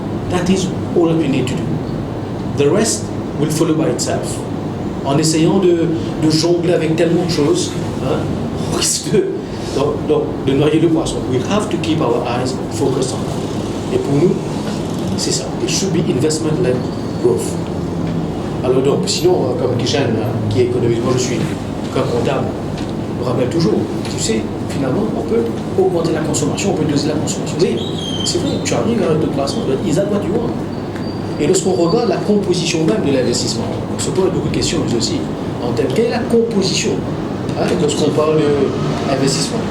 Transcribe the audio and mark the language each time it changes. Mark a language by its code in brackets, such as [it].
[en] That is all that we need to do. The rest will follow by itself. [fr] En essayant de jongler avec tellement de choses, hein, on risque de noyer le poisson. [en] We have to keep our eyes focused on that. [fr] Et pour nous, c'est ça. [en] It should be investment-led growth. [fr] Alors donc, sinon, comme Kishan, qui est économiste, moi je suis qu'un comptable, me rappelle toujours, tu sais, finalement, on peut augmenter la consommation, on peut doser la consommation. Oui, c'est vrai, tu arrives à un taux de placement, [en] is that what you want? [fr] Et lorsqu'on regarde la composition même de l'investissement, on se pose beaucoup de questions aussi, en termes, quelle est la composition lorsqu'on parle d'investissement?